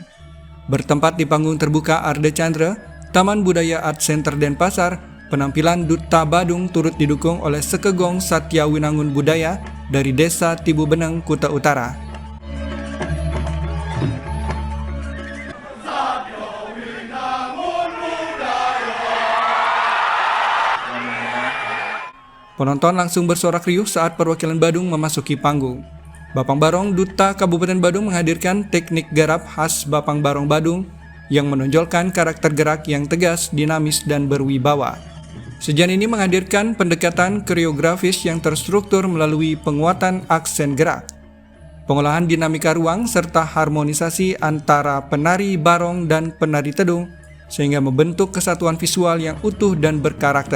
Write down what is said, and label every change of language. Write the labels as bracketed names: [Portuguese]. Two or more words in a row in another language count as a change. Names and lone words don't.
[Indonesian] Bertempat di panggung terbuka Arde Chandra, Taman Budaya Art Center Denpasar, penampilan Duta Badung turut didukung oleh Sekegong Satya Winangun Budaya dari Desa Tibu Beneng, Kuta Utara. Penonton langsung bersorak riuh saat perwakilan Badung memasuki panggung. Bapang Barong, Duta Kabupaten Badung menghadirkan teknik garap khas Bapang Barong Badung yang menonjolkan karakter gerak yang tegas, dinamis, dan berwibawa. Sajian ini menghadirkan pendekatan koreografis yang terstruktur melalui penguatan aksen gerak, pengolahan dinamika ruang, serta harmonisasi antara penari barong dan penari tedung sehingga membentuk kesatuan visual yang utuh dan berkarakter.